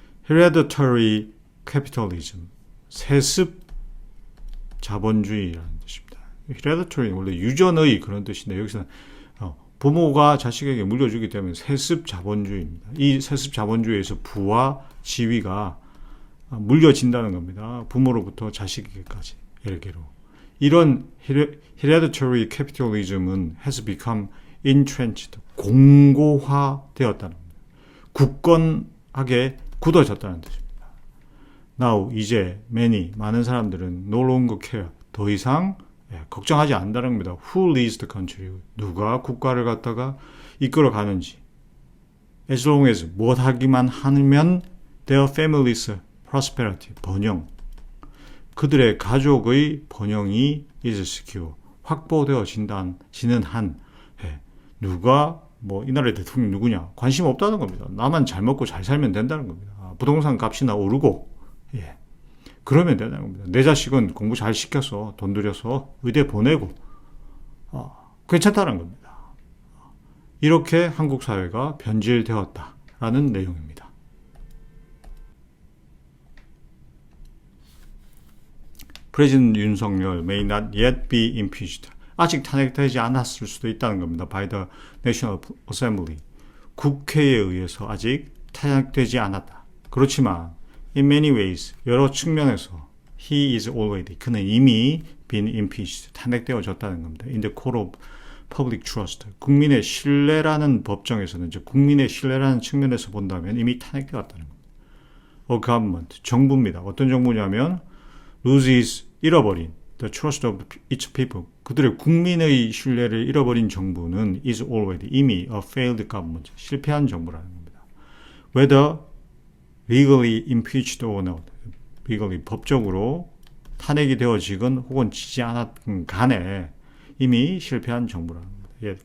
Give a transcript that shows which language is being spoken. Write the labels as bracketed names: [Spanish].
[English] Hereditary capitalism, [Korean] 세습 자본주의라는 뜻입니다. Hereditary 원래 유전의 그런 뜻인데 여기서는 부모가 자식에게 물려주기 때문에 세습 자본주의입니다. 이 세습 자본주의에서 부와 지위가 물려진다는 겁니다. 부모로부터 자식에게까지 일개로. 이런 [English] hereditary capitalism은 has become entrenched, [Korean] 공고화되었다는 겁니다. 굳건하게 굳어졌다는 뜻입니다. [English] Now, [Korean] 이제 [English] many, [Korean] 많은 사람들은 [English] no longer care, [Korean] 더 이상 걱정하지 않는다는 겁니다. [English] Who leads the country? [Korean] 누가 국가를 갖다가 이끌어 가는지. [English] As long as [Korean] 무엇하기만 하면 [English] their families prosperity, [Korean] 번영. 그들의 가족의 번영이 [English] is secure, [Korean] 확보되어지는 한 누가 이 나라의 대통령이 누구냐 관심 없다는 겁니다. 나만 잘 먹고 잘 살면 된다는 겁니다. 부동산 값이나 오르고 그러면 된다는 겁니다. 내 자식은 공부 잘 시켜서 돈 들여서 의대 보내고 괜찮다는 겁니다. 이렇게 한국 사회가 변질되었다라는 내용입니다. [English] President 윤석열 may not yet be impeached. [Korean] 아직 탄핵되지 않았을 수도 있다는 겁니다. [English] By the National Assembly. [Korean] 국회에 의해서 아직 탄핵되지 않았다. 그렇지만 [English] in many ways, [Korean] 여러 측면에서 [English] he is already, [Korean] 그는 이미 [English] been impeached, [Korean] 탄핵되어졌다는 겁니다. [English] In the court of public trust. [Korean] 국민의 신뢰라는 법정에서는, 즉 국민의 신뢰라는 측면에서 본다면 이미 탄핵되었다는 겁니다. [English] A government, [Korean] 정부입니다. 어떤 정부냐면 [English] loses, [Korean] 잃어버린 [English] the trust of its people. [Korean] 그들의 국민의 신뢰를 잃어버린 정부는 [English] is already, [Korean] 이미 [English] a failed government, [Korean] 실패한 정부라는 겁니다. [English] Whether legally impeached or not, legally, [Korean] 법적으로 탄핵이 되어지건 혹은 지지 않았건 간에 이미 실패한 정부라는 겁니다.